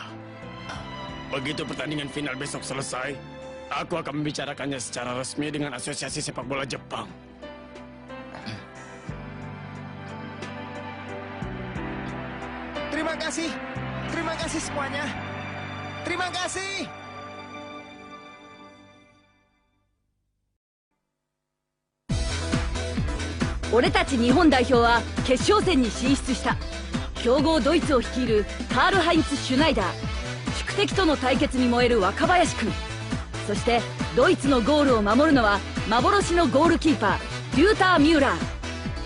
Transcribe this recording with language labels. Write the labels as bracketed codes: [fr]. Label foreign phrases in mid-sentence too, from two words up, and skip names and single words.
[id] Begitu pertandingan final besok selesai, aku akan membicarakannya secara resmi dengan Asosiasi Sepak Bola Jepang. Terima kasih. Terima kasih semuanya. Terima kasih. [ja] 俺たち日本代表は決勝戦に進出した。強豪ドイツを率いるカール・ハインツ・シュナイダー、宿敵との対決に燃える若林君、そしてドイツのゴールを守るのは幻のゴールキーパーリューター・ミューラー。